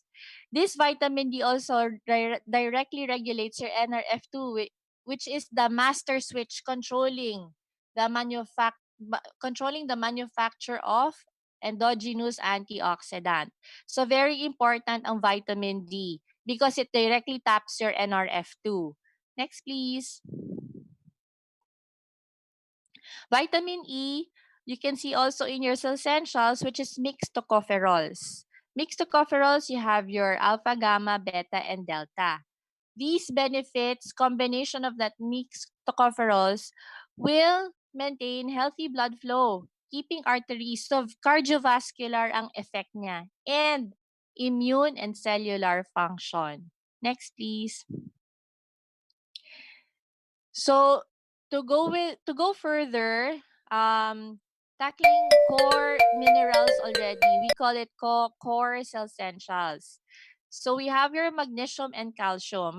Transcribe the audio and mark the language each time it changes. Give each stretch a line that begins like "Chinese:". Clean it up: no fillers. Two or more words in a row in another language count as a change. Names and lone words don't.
English: This vitamin D also directly regulates your NRF2, which is the master switch controlling the controlling the manufacture of endogenous antioxidant. So very important ang vitamin D because it directly taps your NRF2. Next, please. Vitamin E, you can see also in your essentials, which is mixed tocopherols. Mixed tocopherols, you have your alpha, gamma, beta, and delta. These benefits, combination of that mixed tocopherols, will maintain healthy blood flow, keeping arteries.
Filipino: So cardiovascular ang effect niya,
English: and immune and cellular function. Next, please. So to go further, tackling core minerals already. We call it core essentials. So we have your magnesium and calcium.